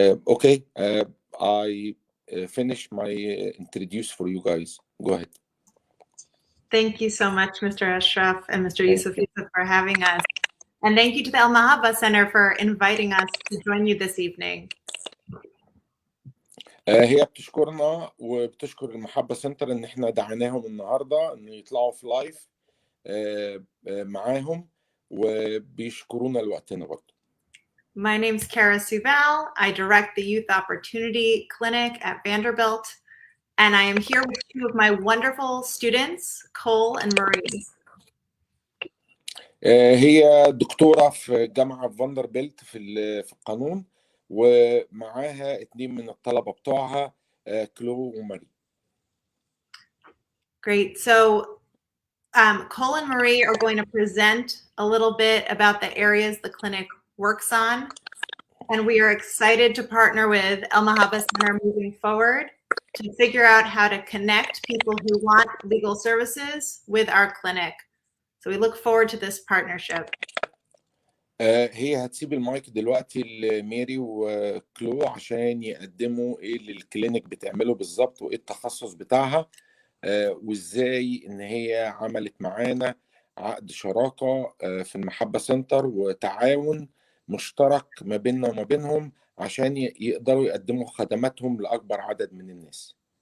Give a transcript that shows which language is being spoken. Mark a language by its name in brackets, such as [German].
[English] Okay, I finish my introduce for you guys. Go ahead. Thank you so much, Mr. Ashraf and Mr. Thank Yusuf, for having us. And thank you to the Al Mahaba Center for inviting us to join you this evening. [Arabic] هي بتشكرنا وبتشكر المحبة سنتر ان احنا دعيناهم النهارده ان يطلعوا في لايف معاهم، وبيشكرونا لوقتنا برضه. [English] My name is Kara Suval. I direct the Youth Opportunity Clinic at Vanderbilt, and I am here with 2 of my wonderful students, Cole and Marie. [Arabic] هي دكتورة في جامعة فاندربيلت في القانون، ومعاها 2 من الطلبة بتوعها كلو وماري. [English] Great. So Cole and Marie are going to present a little bit about the areas the clinic works on. And we are excited to partner with El Mahaba Center moving forward to figure out how to connect people who want legal services with our clinic. So we look forward to this partnership. [Arabic] هي هتسيب المايك دلوقتي لميري وكلو عشان يقدموا ايه اللي الكلينيك بتعمله بالظبط وايه التخصص بتاعها، وازاي ان هي عملت معانا عقد شراكة في المحبة سنتر وتعاون مشترك ما بيننا وما بينهم عشان يقدروا يقدموا خدماتهم لأكبر عدد من الناس.